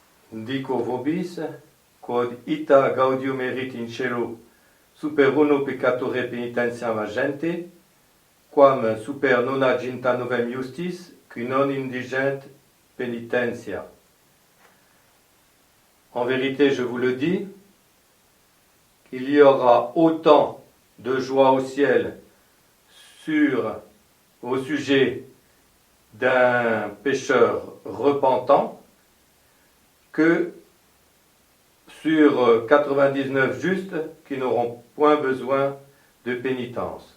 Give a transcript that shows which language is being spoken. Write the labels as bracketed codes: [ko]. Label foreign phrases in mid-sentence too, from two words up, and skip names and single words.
[la] dico vobis, quod ita gaudium erit in cielo super uno peccatore penitentiam agente, quam super nonaginta novem justis, qui non indigent penitentia. [fr] En vérité, je vous le dis, il y aura autant de joie au ciel au sujet d'un pécheur repentant que sur 99 justes qui n'auront point besoin de pénitence.